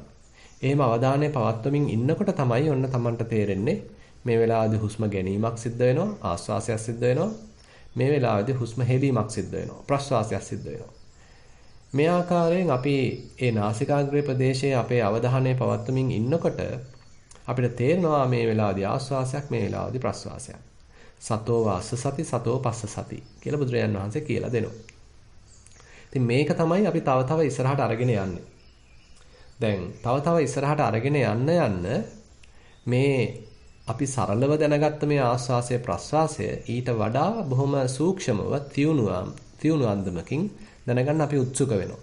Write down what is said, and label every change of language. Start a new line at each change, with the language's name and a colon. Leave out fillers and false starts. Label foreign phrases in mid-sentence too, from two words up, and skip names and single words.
Sinhala: එහෙම අවධානය පවත්වමින් ඉන්නකොට තමයි ඔන්න තමන්ට තේරෙන්නේ මේ වෙලාවේදී හුස්ම ගැනීමක් සිද්ධ වෙනවා, ආශ්වාසයක් සිද්ධ වෙනවා. මේ වෙලාවේදී හුස්ම හෙලීමක් සිද්ධ වෙනවා, ප්‍රශ්වාසයක් සිද්ධ වෙනවා. මේ ආකාරයෙන් අපි ඒ නාසිකාග්‍රේ ප්‍රදේශයේ අපේ අවධානය පවත්වමින් ඉන්නකොට අපිට තේරෙනවා මේ වෙලාවේදී ආශ්වාසයක්, මේ වෙලාවේදී ප්‍රශ්වාසයක්.
Pali: සතෝ වාස්ස සති, සතෝ පස්ස සති
Sinhala: කියලා බුදුරජාණන් වහන්සේ කියලා දෙනවා. ඉතින් මේක තමයි අපි තව තව ඉස්සරහට අරගෙන යන්නේ. දැන් තව ඉස්සරහට අරගෙන යන්න මේ අපි සරලව දැනගත්ත මේ ආස්වාසය ප්‍රස්වාසය ඊට වඩා බොහොම සූක්ෂමව තියුණු අන්දමකින් දැනගන්න අපි උත්සුක වෙනවා.